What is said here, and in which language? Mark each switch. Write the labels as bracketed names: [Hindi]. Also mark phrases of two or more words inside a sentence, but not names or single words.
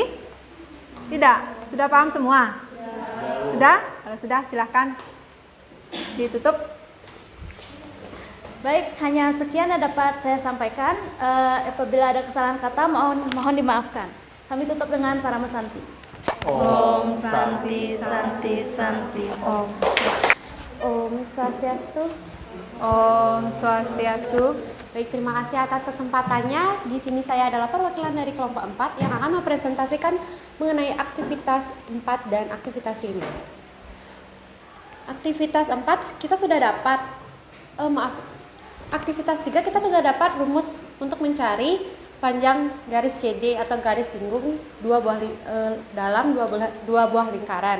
[Indonesian] Tidak? Sudah paham semua? Sudah? Kalau sudah silahkan ditutup. Baik, hanya sekian yang dapat saya sampaikan. Apabila ada kesalahan kata mohon dimaafkan. Kami tutup dengan Parama Santi. [Sanskrit] Om Santi Santi Santi Om. Om Swastiastu. Om Swastiastu. [Indonesian] Baik, terima kasih atas kesempatannya. Di sini saya adalah perwakilan dari kelompok 4 yang akan mempresentasikan mengenai aktivitas 4 dan aktivitas 5. Aktivitas 4 kita sudah dapat, aktivitas 3 kita sudah dapat rumus untuk mencari panjang garis CD atau garis singgung dalam dua buah lingkaran.